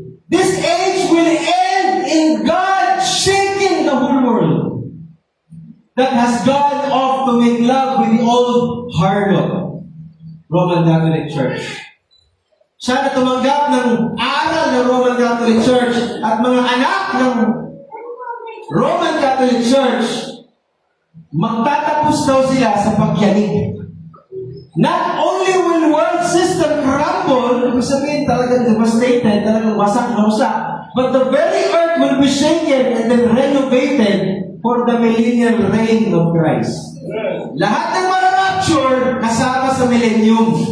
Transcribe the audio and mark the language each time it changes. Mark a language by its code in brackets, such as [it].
[en] This age will end in God shaking the whole world that has gone off to make love with the old harlot, Roman Catholic Church. [tl] Siya na tumanggap ng aral ng Roman Catholic Church at mga anak ng Roman Catholic Church, magtatapos daw sila sa pagyanig. [en] Not only will world system crumble, [tl] ibig sabihin talagang devastated, talagang wasak na wasak, [en] but the very earth will be shaken and then renovated for the millennial reign of Christ. [tl] Lahat ng mga rapture kasama sa millennium.